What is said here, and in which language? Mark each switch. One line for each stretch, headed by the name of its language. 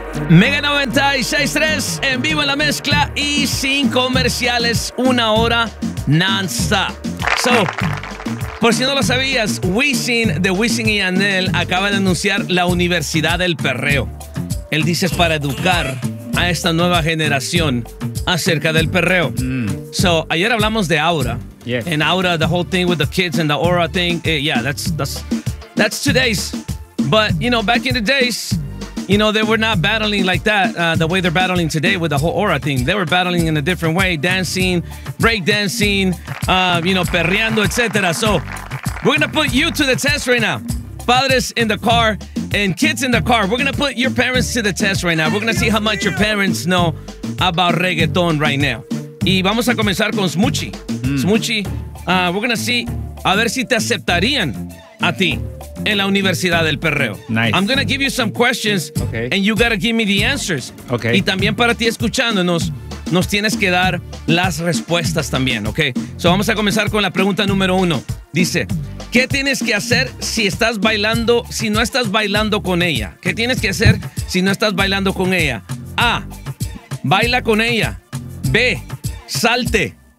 Spanish: Mega 96.3 en vivo en la mezcla y sin comerciales, una hora non-stop. So, por si no lo sabías, Wisin de Wisin y Yandel acaba de anunciar la Universidad del Perreo. Él dice es para educar a esta nueva generación acerca del perreo. So, ayer hablamos de Aura.
English: Yes. And Aura, the whole thing with the kids and the Aura thing. Yeah, that's today's. But, you know, back in the days, you know, they were not battling like that, the way they're battling today with the whole Aura thing. They were battling in a different way, dancing, break dancing, you know, perreando, etc. So, we're going to put you to the test right now. Fathers in the car and kids in the car, we're going to put your parents to the test right now. We're going to see how much your parents know about reggaeton right now.
Spanish: Y vamos a comenzar con Smoochie. Smoochie,
English: we're going to see,
Spanish: a ver si te aceptarían a ti en la Universidad del Perreo.
English: Nice. I'm going to give you some questions, okay, and you got to give me the answers. Okay.
Spanish: Y también para ti escuchándonos, nos tienes que dar las respuestas también, ¿ok? So vamos a comenzar con la pregunta número uno. Dice, ¿qué tienes que hacer si estás bailando, si no estás bailando con ella? ¿Qué tienes que hacer si no estás bailando con ella? A, baila con ella. B, salte.